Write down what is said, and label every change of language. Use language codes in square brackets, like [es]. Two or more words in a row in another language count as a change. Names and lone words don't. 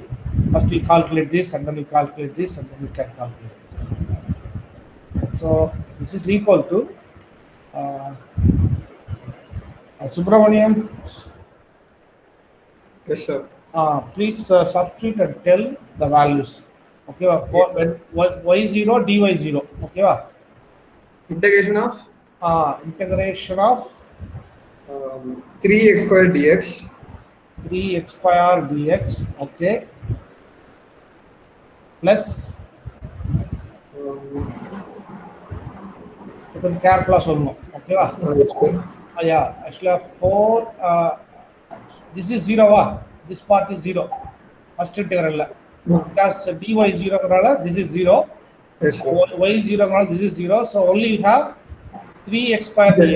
[en] First we calculate this and then we calculate this and then we can calculate this. So this is equal to Subramaniam. Yes, sir. Please substitute and tell the values. Okay, when y0 dy0. Okay, Integration of integration of 3x square dx. 3x square dx. Okay, plus [ta] கொஞ்சம் கேர்ஃபுல்லாக சொல்லணும். ஓகேவா? [en] Yes, sir. Yeah, actually 4 this is 0 this part is 0 first integral. because dy is 0, this is 0. Yes, sir. Y is 0, this is 0. So only you have 3x square dx.